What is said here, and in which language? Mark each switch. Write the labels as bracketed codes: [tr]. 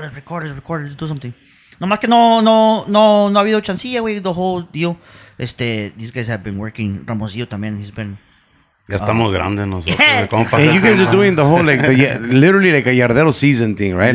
[en] Let's record, let's do something. [es] Nomás que no ha habido chancilla, güey, [en] the whole deal. These guys have been working. Ramosillo también, he's been. [es] Ya estamos grandes nosotros. [en] Yeah. And you guys are doing the whole, like, literally like a Yardero season thing, right?